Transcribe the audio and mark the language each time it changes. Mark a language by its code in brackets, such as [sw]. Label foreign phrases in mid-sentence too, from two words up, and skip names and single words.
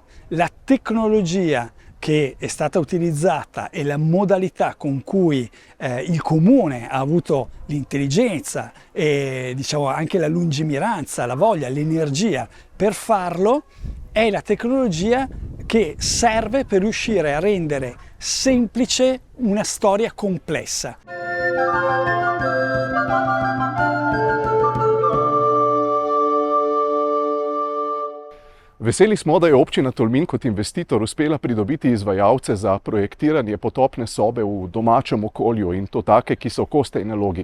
[it] La tecnologia che è stata utilizzata e la modalità con cui il comune ha avuto l'intelligenza e anche la lungimiranza, la voglia, l'energia per farlo è la tecnologia che serve per riuscire a rendere semplice una storia complessa. [sl] Veseli smo, da je občina Tolmin kot investitor uspela pridobiti izvajalce za projektiranje potopne sobe v domačem okolju in to take, ki so koste in nalogi.